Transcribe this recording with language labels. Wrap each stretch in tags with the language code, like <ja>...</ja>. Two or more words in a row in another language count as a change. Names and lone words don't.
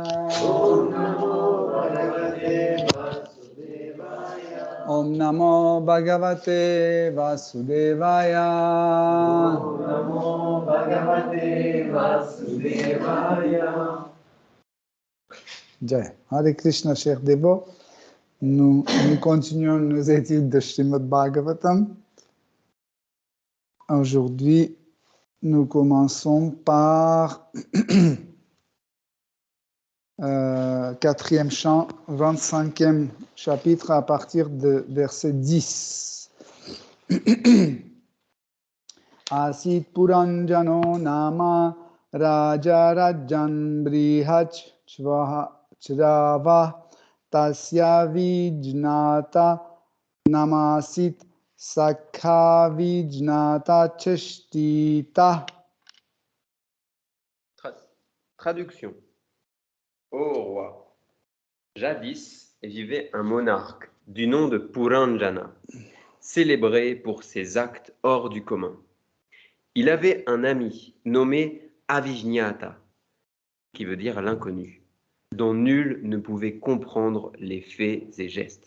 <sa>ॐ नमो भगवते वासुदेवाय. ॐ नमो भगवते वासुदेवाय ॐ नमो भगवते वासुदेवाय. जय। हरे कृष्ण,</sa> <fr>chers dévots. Nous continuons nos études de Srimad Bhagavatam. Aujourd'hui, nous commençons par 4e chant, 25e chapitre à partir de verset 10.</fr> <sa>आसीत् पुरञ्जनो नाम राजा राजन् बृहच् छ्रवाः तस्य विज्ञात नामासीत् सखा विज्ञात चेष्टितः.</sa> <fr>Traduction. Ô roi, jadis vivait un monarque du nom de Puranjana, célébré pour ses actes hors du commun. Il avait un ami nommé Avijñata, qui veut dire l'inconnu, dont nul ne pouvait comprendre les faits et gestes.</fr>